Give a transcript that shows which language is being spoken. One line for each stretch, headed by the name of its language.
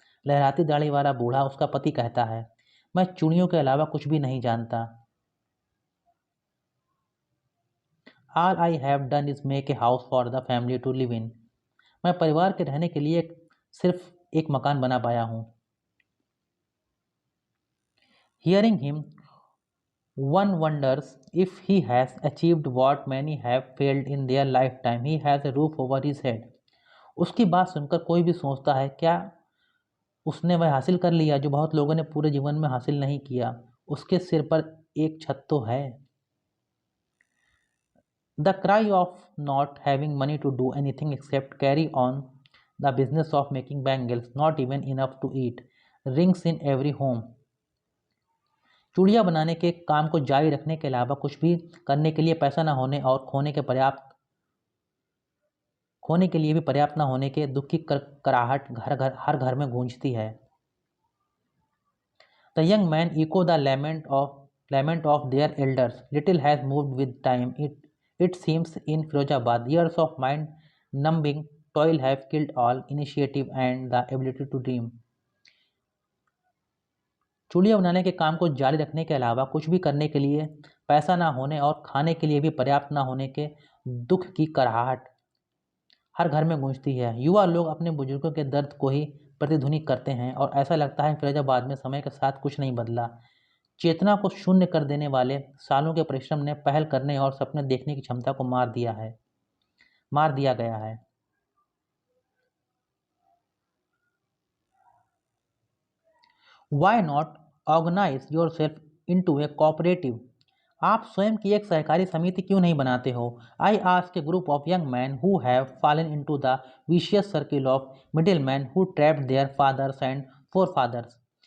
Hindi: लहराती दाढ़ी वाला बूढ़ा उसका पति कहता है, मैं चूड़ियों के अलावा कुछ भी नहीं जानता।
English: All I have done is make a house for the family to live in.
Hindi: मैं परिवार के रहने के लिए सिर्फ एक मकान बना पाया हूँ।
English: Hearing him one wonders if he has achieved what many have failed in their lifetime. He has a roof over his head.
Hindi: उसकी बात सुनकर कोई भी सोचता है, क्या उसने वह हासिल कर लिया जो बहुत लोगों ने पूरे जीवन में हासिल नहीं किया? उसके सिर पर एक छत तो है।
English: The cry of not having money to do anything except carry on the business of making bangles, not even enough to eat, rings in every home.
Hindi: चूड़ियाँ बनाने के काम को जारी रखने के अलावा कुछ भी करने के लिए पैसा न होने और खोने के लिए भी पर्याप्त न होने के दुख की कराहट हर घर में गूंजती है।
English: The young man echo the lament of their elders. Little has moved with time. It seems in Firozabad, years of mind-numbing toil have killed all initiative and the ability to dream.
Hindi: चूड़ियाँ बनाने के काम को जारी रखने के अलावा कुछ भी करने के लिए पैसा ना होने और खाने के लिए भी पर्याप्त ना होने के दुख की कराहट हर घर में गूंजती है। युवा लोग अपने बुजुर्गों के दर्द को ही प्रतिध्वनि करते हैं और ऐसा लगता है फिरोजाबाद में समय के साथ कुछ नहीं बदला। चेतना को शून्य कर देने वाले सालों के परिश्रम ने पहल करने और सपने देखने की क्षमता को मार दिया गया है।
English: Why not organize yourself into a cooperative?
Hindi: आप स्वयं की एक सहकारी समिति क्यों नहीं बनाते हो?
English: I ask a group of young men who have fallen into the vicious circle of middlemen who trapped their fathers and forefathers.